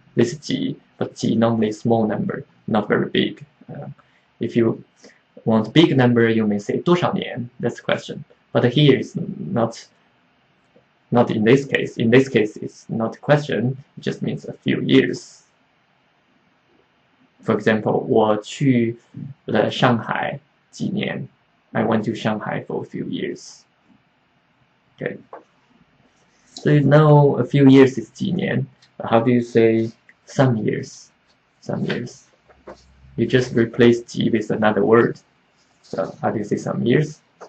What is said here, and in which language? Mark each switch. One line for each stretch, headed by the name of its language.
English: This is 几, but 几 normally small number, not very big. If you want big number, you may say 多少年, that's the question. But here is not in this case. In this case, it's not a question, it just means a few years. For example,
Chinese: 我去了上海几年.
English: I went to Shanghai for a few years. Okay. So you know a few years is 几年. How do you say some years? Some years. You just replace 几 with another word. So how do you say some years?